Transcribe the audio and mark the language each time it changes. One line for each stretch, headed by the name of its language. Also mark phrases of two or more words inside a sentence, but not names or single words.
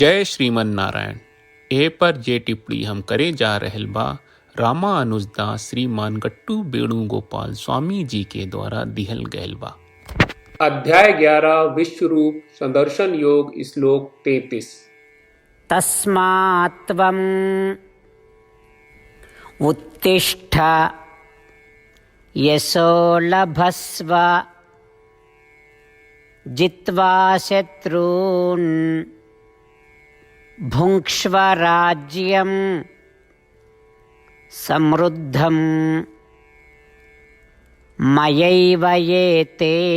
Bhojpuri: जय श्रीमन नारायण। ए पर जे टिप्पणी हम करे जा रहल बा रामानुजदास श्रीमान गट्टू वेणुगोपाल स्वामी जी के द्वारा दिहल गयल बा। अध्याय 11 विश्व रूप संदर्शन योग श्लोक 33।
Sanskrit: तस्मात्त्वम् उत्तिष्ठ यशो लभस्व जित्वा शत्रून् भुङ्क्ष्व राज्यं समृद्धं मयैव ये ते